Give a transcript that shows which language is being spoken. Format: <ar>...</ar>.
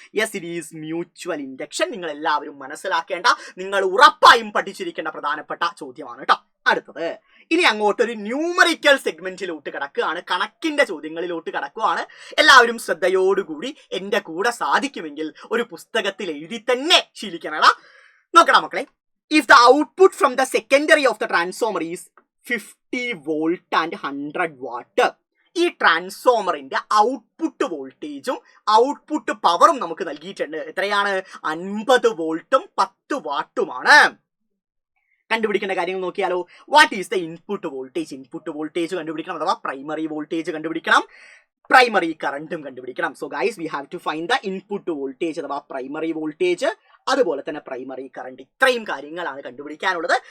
<en>Yes, it is mutual induction.</en> <ml>നിങ്ങൾ എല്ലാവരും മനസ്സിലാക്കേണ്ട, നിങ്ങൾ ഉറപ്പായും പഠിച്ചിരിക്കേണ്ട പ്രധാനപ്പെട്ട ചോദ്യമാണ് കേട്ടോ. അടുത്തത്, ഇനി അങ്ങോട്ടൊരു ന്യൂമറിക്കൽ സെഗ്മെന്റിലോട്ട് കിടക്കുകയാണ്, കണക്കിന്റെ ചോദ്യങ്ങളിലോട്ട് കിടക്കുകയാണ്. എല്ലാവരും ശ്രദ്ധയോടുകൂടി എന്റെ കൂടെ സാധിക്കുമെങ്കിൽ ഒരു പുസ്തകത്തിൽ എഴുതി തന്നെ ശീലിക്കണടാ. നോക്കണം മക്കളെ.</ml> <en>If the output from the secondary of the transformer is 50 volt and 100 watt,</en> <ml>ഈ ട്രാൻസ്ഫോമറിന്റെ ഔട്ട്പുട്ട് വോൾട്ടേജും ഔട്ട്പുട്ട് പവറും നമുക്ക് നൽകിയിട്ടുണ്ട്. എത്രയാണ്? 50 വോൾട്ടും 10 വാട്ടുമാണ്. കണ്ടുപിടിക്കേണ്ട കാര്യങ്ങൾ നോക്കിയാലോ.</ml> <en>What is the input voltage?</en> <ml>Input voltage കണ്ടുപിടിക്കണം, അഥവാ പ്രൈമറി വോൾട്ടേജ് കണ്ടുപിടിക്കണം, പ്രൈമറി കറണ്ടും കണ്ടുപിടിക്കണം.</ml> <en>so guys, we have to find the input voltage</en> <ml>അഥവാ പ്രൈമറി വോൾട്ടേജ്, അതുപോലെ തന്നെ പ്രൈമറി കറണ്ട്. ഇത്രയും കാര്യങ്ങളാണ് കണ്ടുപിടിക്കാനുള്ളത്.</ml>